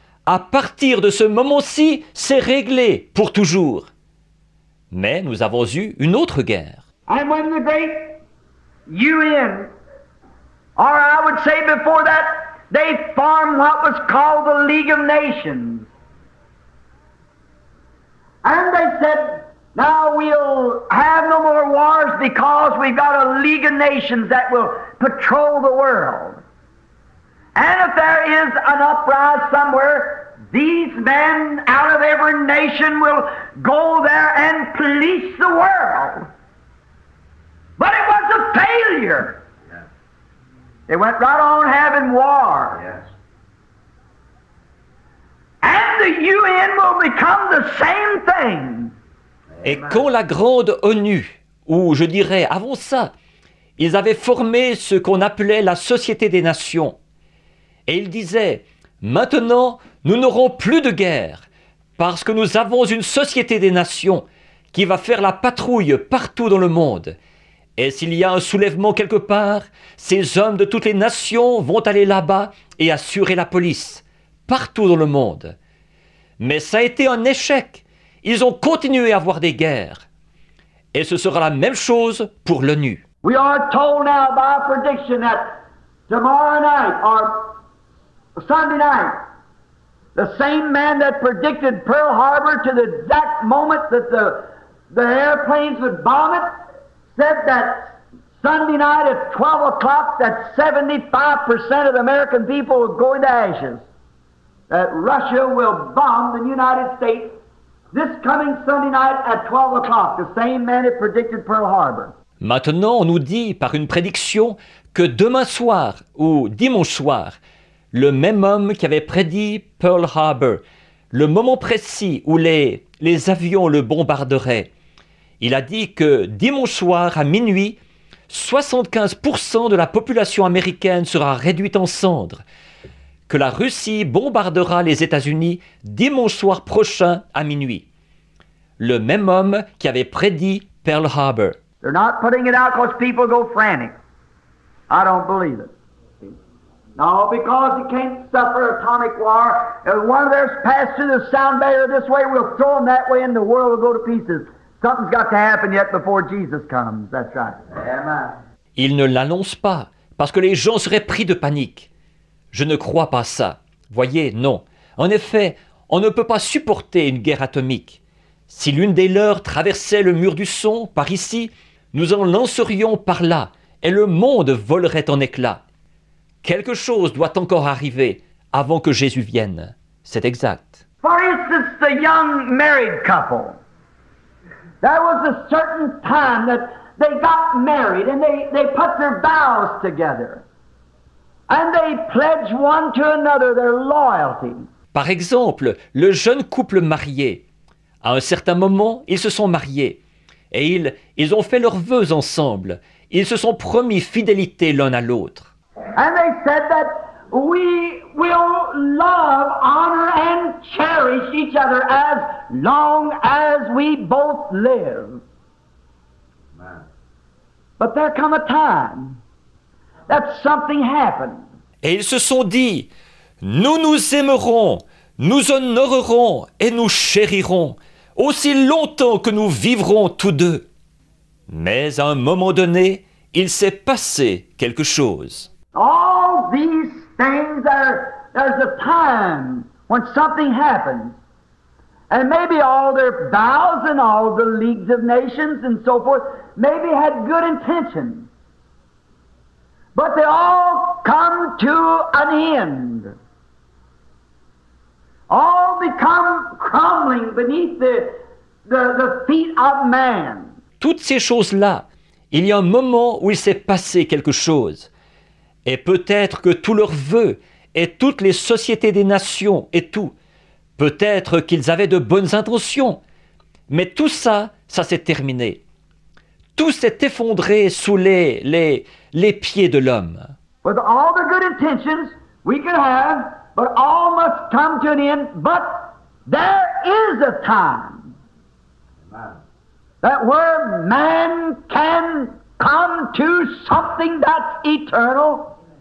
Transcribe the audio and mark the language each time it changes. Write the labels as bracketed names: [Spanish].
[French] À partir de ce moment-ci, c'est réglé pour toujours. Mais nous avons eu une autre guerre. [English] And when the great UN, or I would say before that, they formed what was called the League of Nations. And they said, now we'll have no more wars because we've got a League of Nations that will patrol the world. And if there is an uprising somewhere, these men out of every nation will go there and police the world. But it was a failure. Yes. They went right on having war. Yes. And the UN will become the same thing. [French] Et quand la grande ONU, ou je dirais avant ça, ils avaient formé ce qu'on appelait la Société des Nations, et ils disaient, maintenant, nous n'aurons plus de guerre, parce que nous avons une Société des Nations qui va faire la patrouille partout dans le monde. Et s'il y a un soulèvement quelque part, ces hommes de toutes les nations vont aller là-bas et assurer la police, partout dans le monde. Mais ça a été un échec. Ils ont continué à avoir des guerres. Et ce sera la même chose pour l'ONU. [English] We are told now by prediction that tomorrow night or Sunday night, the same man that predicted Pearl Harbor to the exact moment that the airplanes would bomb it, said that Sunday night at 12 o'clock that 75% of the American people would go into ashes. that Russia will bomb the United States this coming Sunday night at 12 o'clock, the same man that predicted Pearl Harbor. [French] Maintenant, on nous dit par une prédiction que demain soir ou dimanche soir, le même homme qui avait prédit Pearl Harbor, le moment précis où les avions le bombarderaient, il a dit que dimanche soir à minuit, 75% de la population américaine sera réduite en cendres, que la Russie bombardera les États-Unis dimanche soir prochain à minuit. Le même homme qui avait prédit Pearl Harbor. [English] They're not putting it out because people go frantic. I don't believe it. No, because you can't suffer atomic war. If one of theirs passed through the sound barrier this way, we'll throw them that way and the world will go to pieces. Something's got to happen yet before Jesus comes. That's right. Amen. [French] Il ne l'annonce pas, parce que les gens seraient pris de panique. Je ne crois pas ça. Voyez, non. En effet, on ne peut pas supporter une guerre atomique. Si l'une des leurs traversait le mur du son, par ici, nous en lancerions par là, et le monde volerait en éclats. Quelque chose doit encore arriver avant que Jésus vienne. C'est exact. [English] For instance, the young married couple. There was a certain time that they got married and they put their vows together. And they pledged one to another their loyalty. [French] Par exemple, le jeune couple marié. À un certain moment, ils se sont mariés. Et ils ont fait leurs vœux ensemble. Ils se sont promis fidélité l'un à l'autre. [English] And they said that we will love, honor, and cherish each other as long as we both live. But there come a time that something happened. [French] Et ils se sont dit, nous nous aimerons, nous honorerons et nous chérirons, aussi longtemps que nous vivrons tous deux. Mais à un moment donné, il s'est passé quelque chose. [English] All these things, there's a time when something happens. And maybe all their vows and all the leagues of nations and so forth maybe had good intentions. But they all come to an end. All become crumbling beneath the feet of man. [French] Toutes ces choses-là, il y a un moment où il s'est passé quelque chose. Et peut-être que tous leurs vœux et toutes les sociétés des nations et tout, peut-être qu'ils avaient de bonnes intentions, mais tout ça, ça s'est terminé. Tout s'est effondré sous les pieds de l'homme. [English] With all the good intentions we could have, but all must come to an end. But there is a time that where man can come to something that's eternal.